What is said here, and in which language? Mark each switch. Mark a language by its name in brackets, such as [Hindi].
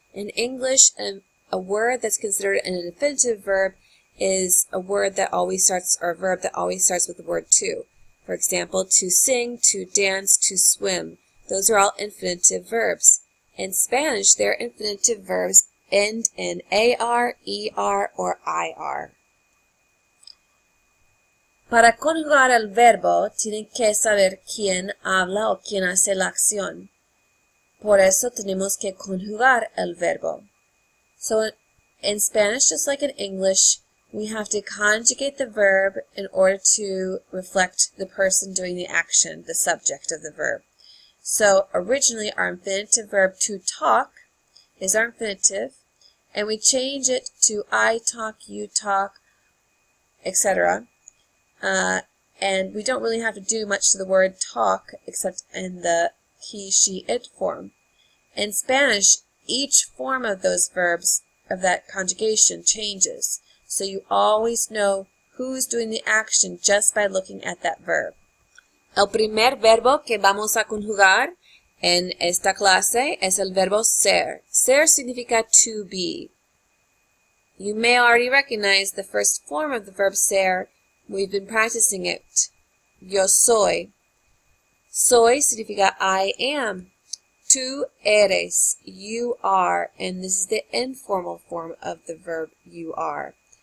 [English] In English, a word that's considered an infinitive verb is a word that always starts, or a verb that always starts with the word to. For example, to sing, to dance, to swim. Those are all infinitive verbs. In Spanish, their infinitive verbs end in AR, ER, or IR. [Spanish] Para conjugar el verbo, tienen que saber quién habla o quién hace la acción. Por eso tenemos que conjugar el verbo. [English] So in Spanish, just like in English, we have to conjugate the verb in order to reflect the person doing the action, the subject of the verb. So originally, our infinitive verb to talk is our infinitive, and we change it to I talk, you talk, etc. And we don't really have to do much to the word talk except in the he, she, it form. In Spanish, each form of those verbs, of that conjugation, changes. So you always know who's doing the action just by looking at that verb. [Spanish] El primer verbo que vamos a conjugar en esta clase es el verbo ser. Ser significa [English] to be. You may already recognize the first form of the verb ser. We've been practicing it. [Spanish] Yo soy. Soy significa [English] I am. [Spanish] Tú eres. [English] You are. And this is the informal form of the verb you are.